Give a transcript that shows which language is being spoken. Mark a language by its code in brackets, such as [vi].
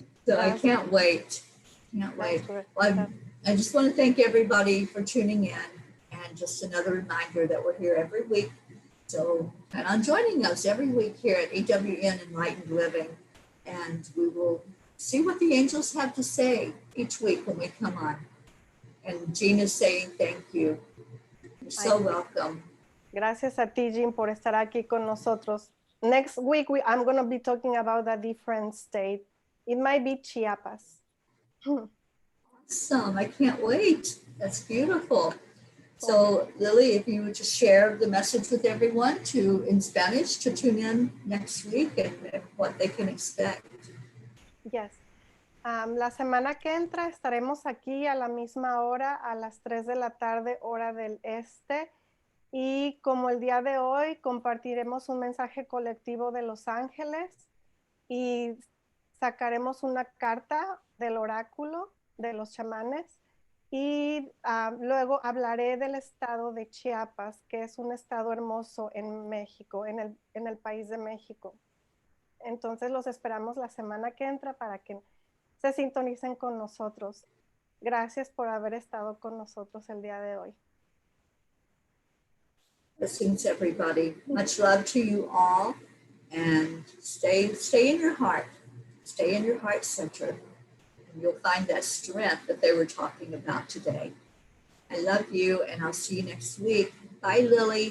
[en] So I can't wait. Well, I just want to thank everybody for tuning in, and just another reminder that we're here every week. So plan on joining us every week here at EWN Enlightened Living, and we will see what the angels have to say each week when we come on. And Jean is saying thank you. You're so welcome. [es] Gracias a ti, Jean, por estar aquí con nosotros. [en] Next week, I'm going to be talking about a different state. It might be Chiapas. Awesome. I can't wait. That's beautiful. So Lily, if you would just share the message with everyone in Spanish to tune in next week and what they can expect. Yes. [es] La semana que entra estaremos aquí a la misma hora, a las 3 de la tarde, hora del este. Y como el día de hoy, compartiremos un mensaje colectivo de Los Ángeles y sacaremos una carta del oráculo de los chamanes. Y luego hablaré del estado de Chiapas, que es un estado hermoso en México, en el país de México. Entonces los esperamos la semana que entra para que se sintonicen con nosotros. Gracias por haber estado con nosotros el día de hoy. [en] Blessings, everybody. Much love to you all, and stay in your heart. Stay in your heart center, and you'll find that strength that they were talking about today. I love you, and I'll see you next week. Bye, Lily.